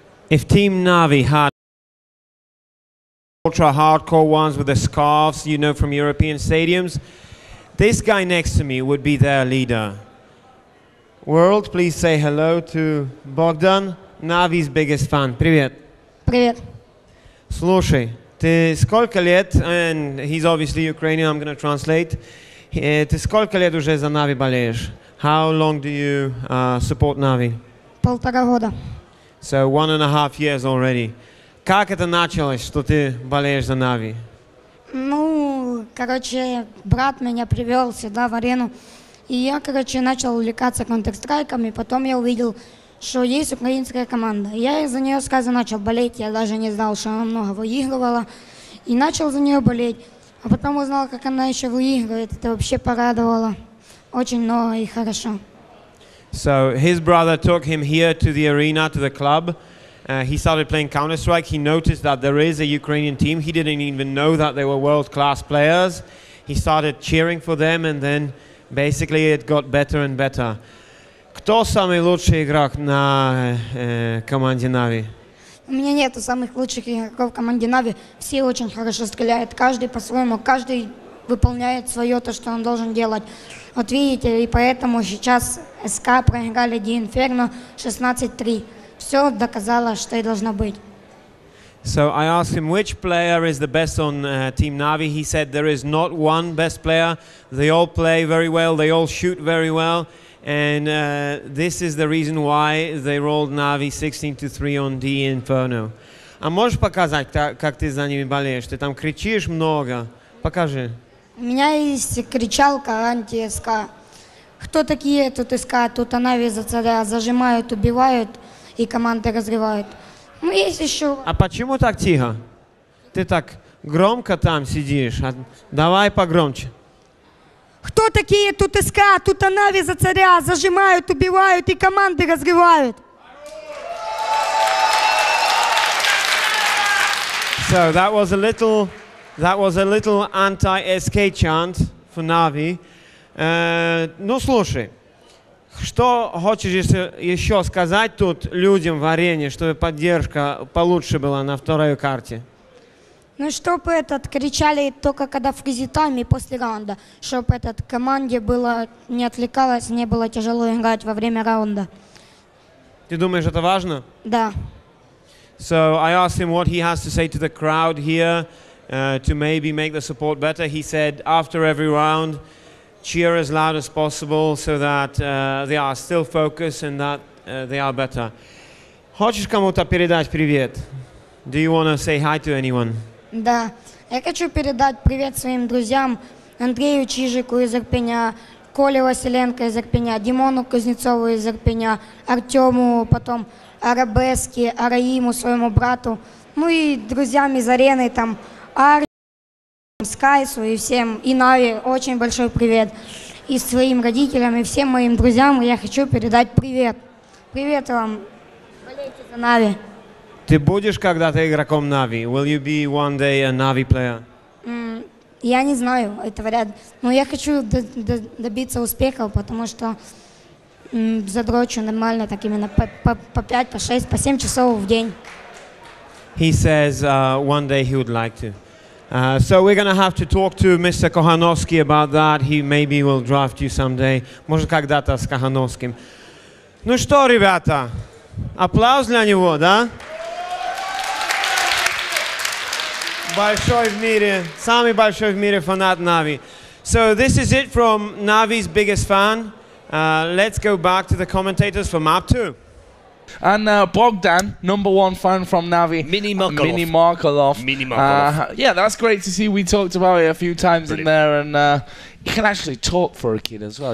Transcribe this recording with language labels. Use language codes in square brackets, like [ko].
[en] If Team NaVi had ultra hardcore ones with the scarves, you know, from European stadiums, this guy next to me would be their leader. World, please say hello to Bogdan, NaVi's biggest fan. [ru] Привет. Привет. Слушай, ты сколько лет, [en] and he's obviously Ukrainian, I'm going to translate. [ru] Ты сколько лет уже за NaVi болеешь? [en] How long do you support NaVi? [ru] 1,5 года. [en] So 1.5 years already. [ru] Как это началось, что ты болеешь за NaVi? Ну, короче, брат меня привел сюда в арену, и я, короче, начал увлекаться Counter-Strike'ом, и потом я увидел, что есть украинская команда. Я из-за нее сразу начал болеть, я даже не знал, что она много выигрывала, и начал за нее болеть. А потом узнал, как она еще выигрывает, это вообще порадовало очень много и хорошо. [en] So his brother took him here to the arena, to the club. He started playing Counter-Strike. He noticed that there is a Ukrainian team. He didn't even know that they were world-class players. He started cheering for them, and then basically it got better and better. [ru] Кто самый лучший игрок на команде NaVi? У меня нету самых лучших игроков в команде NaVi. Все очень хорошо стреляют, каждый по-своему, каждый выполняет свое, то, что он должен делать. Вот видите, и поэтому сейчас СК проиграли Ди Инферно 16-3. Все доказало, что и должно быть. [en] So I asked him which player is the best on Team NaVi. He said there is not one best player. They all play very well. They all shoot very well. And this is the reason why they rolled NaVi 16-3 on D Inferno. [ru] А можешь показать, как ты за ними болеешь? Ты там кричишь много. Покажи. У меня есть кричалка анти-СК. Кто такие тут СК? Тут NaVi за царя зажимают, убивают и команды разрывают. Ну, есть еще... А почему так тихо? Ты так громко там сидишь. Давай погромче. Кто такие тут СК? Тут NaVi за царя зажимают, убивают и команды разрывают. [en] So that was a little anti-SK chant for NaVi. [ru] Ну слушай, что хочешь еще сказать тут людям в арене, чтобы поддержка получше была на второй карте? Ну, чтобы кричали только когда в фризи-тайме и после раунда, чтобы команде было не отвлекалось, не было тяжело играть во время раунда. Ты думаешь, это важно? Да. [en] So I asked him what he has to say to the crowd here to maybe make the support better. He said after every round, cheer as loud as possible so that they are still focused and that they are better. [ru] Хочешь кому-то передать привет? [en] Do you want to say hi to anyone? [ru] Да. Я хочу передать привет своим друзьям Андрею Чижику из Ирпеня, Коле Василенко из Ирпеня, Димону Кузнецову из Ирпеня, Артему, потом Арабеске, Араиму, своему брату, ну и друзьям из арены, там, Ари, Скайсу и всем, и NaVi, очень большой привет. И своим родителям, и всем моим друзьям я хочу передать привет. Привет вам. Болейте за NaVi. Ты будешь когда-то игроком NaVi? [en] Will you be one day a NaVi player? [ru] Я не знаю, это вряд ли. Но я хочу добиться успехов, потому что задрочу нормально, так именно по 5, по 6, по 7 часов в день. [en] He says one day he would like to. So we're going to have to talk to Mr. Kohanovsky about that. He maybe will draft you someday. [ru] Может, когда-то с Kohanovskим. Ну что, ребята, аплодис для него, да? Большой в мире, самый большой в мире фанат NaVi. [en] So this is it from NaVi's biggest fan. Let's go back to the commentators for map 2. And Bogdan, #1 fan from NaVi. Mini Markelov. Yeah, that's great to see. We talked about it a few times in there, and he can actually talk for a kid as well.